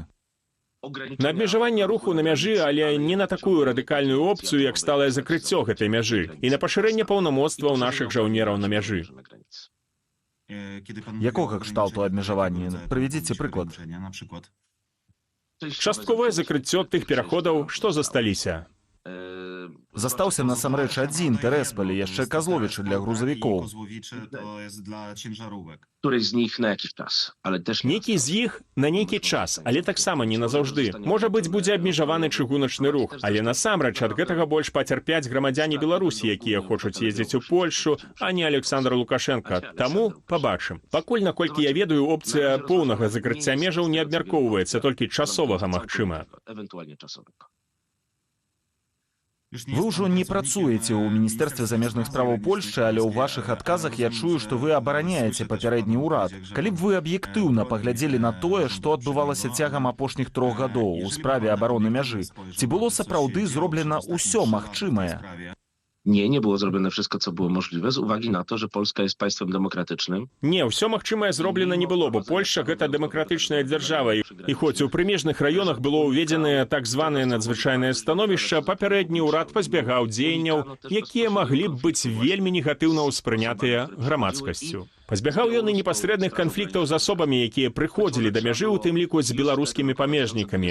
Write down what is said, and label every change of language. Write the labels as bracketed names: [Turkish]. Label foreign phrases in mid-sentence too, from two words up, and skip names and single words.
[Belarusian] На абмежаванне руху на мяжы, але не на такую радыкальную опцыю, як сталае закрыццё гэтай мяжы, і на пашырэнне паўнамоцтваў нашых жаўнераў на мяжы. Якога кшталту абмежаванні? Прывядзіце прыклад. Частковае закрыццё тых пераходаў, што засталіся. Застаўся насамрэч адзін Тэресполь, яшчэ Казловічы для грузавікоў. [Polish] Któryś z nich na jakiś czas, ale też... [Belarusian] Нейкі з іх на нейкі час, але таксама не назаўжды. Можа быць, будзе абмежаваны чыгуначны рух, але насамрэч ад гэтага больш пацярпяць грамадзяне Беларусі, якія хочуць ездзіць у Польшу, а не Александр Лукашенко. Таму пабачым. Пакуль, наколькі я ведаю, опцыя поўнага закрыцця межаў не абмяркоўваецца, толькі часовага магчыма. [Polish] Ewentualnie czasowego. [Belarusian] Вы ўжо не працуеце ў Міністэрстве замежных справаў Польшчы, але ў вашых адказах я чую, што вы абараняеце папярэдні ўрад. Калі б вы аб'ектыўна паглядзелі на тое, што адбывалася цягам апошніх 3 гадоў у справе абароны мяжы, ці было сапраўды зроблена ўсё магчымае? [Polish] Nie było zrobione wszystko, co było możliwe, z uwagi na to, że Polska jest państwem demokratycznym. [Belarusian] Не, ўсё магчымае зроблена не было, бо Польшча гэта дэмакратычная дзяржава. І хоць у прымежных раёнах было ўведзенае так званае надзвычайнае становішча, папярэдні ўрад пазбягаў дзеянняў, якія маглі б быць вельмі негатыўна ўспрынятыя грамадскасцю. Пазбягаў ён і непасрэдных канфліктаў з асобамі, якія прыходзілі да мяжы, у тым ліку з беларускімі памежнікамі.